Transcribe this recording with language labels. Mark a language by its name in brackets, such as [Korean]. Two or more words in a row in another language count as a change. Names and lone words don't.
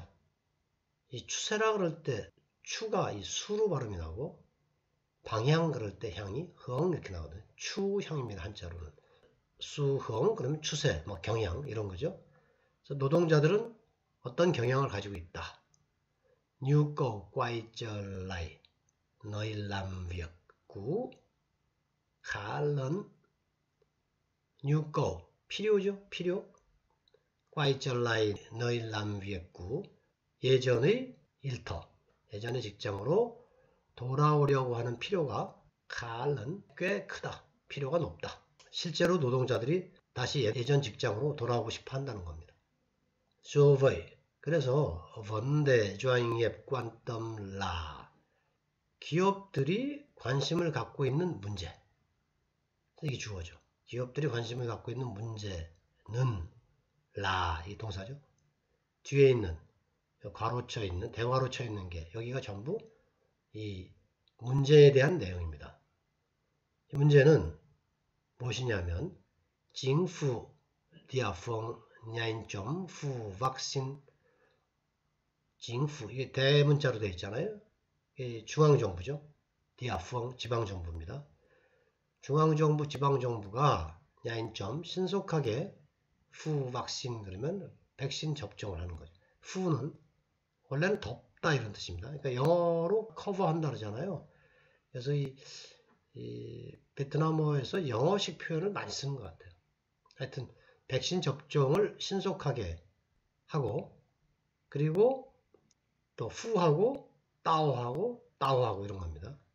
[Korean] 이 추세라 그럴 때 추가 이 수로 발음이 나고 방향 그럴 때 향이 흥 이렇게 나거든요. 추형입니다. 한자로는. 수흥 그러면 추세, 뭐 경향 이런 거죠. 그래서 노동자들은 어떤 경향을 가지고 있다. [Vietnamese] nhu cầu quay trở lại nơi làm việc cũ khá lớn. nhu cầu [Korean] 필요죠. 필요. [Vietnamese] quay trở lại nơi làm việc cũ [Korean] 예전의 일터, 예전의 직장으로 돌아오려고 하는 필요가 가는 꽤 크다. 필요가 높다. 실제로 노동자들이 다시 예전 직장으로 돌아오고 싶어 한다는 겁니다. 소의 그래서 [Vietnamese] vấn đề doanh nghiệp quan tâm là [Korean] 기업들이 관심을 갖고 있는 문제. 이게 주어죠. 기업들이 관심을 갖고 있는 문제는 라 이 동사죠. 뒤에 있는 괄호쳐 있는 대괄호 쳐 있는 게 여기가 전부 이 문제에 대한 내용입니다. 이 문제는 무엇이냐면 징후 디아펑 [Vietnamese] nhanh chóng phủ vaccine [Korean] 징후 이게 대문자로 되어 있잖아요. 이게 중앙정부죠. 디아펑 지방정부입니다. 중앙정부 지방정부가 [Vietnamese] nhanh chóng [Korean] 신속하게 후 왁신 그러면 백신 접종을 하는 거죠. 후는 원래는 덮다 이런 뜻입니다. 그러니까 영어로 커버한다 그러잖아요. 그래서 이 베트남어에서 영어식 표현을 많이 쓰는 것 같아요. 하여튼 백신 접종을 신속하게 하고 그리고 또 후하고 따오하고 이런 겁니다.